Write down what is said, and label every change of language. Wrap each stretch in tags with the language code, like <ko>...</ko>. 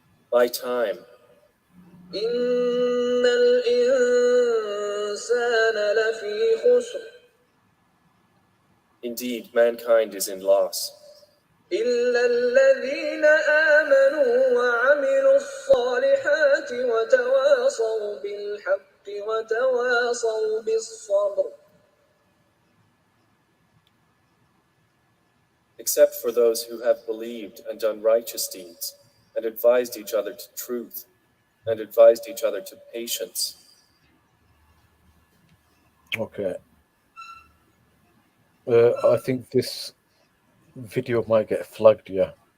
<en>By time. Indeed, mankind is in loss.</en> <ar>إلا الذين آمنوا وعملوا الصالحات وتواصوا بالحق وتواصوا بالصبر.</ar> <en>Except for those who have believed and done righteous deeds, and advised each other to truth, and advised each other to patience. Okay. I think this video might get flagged, yeah.</en>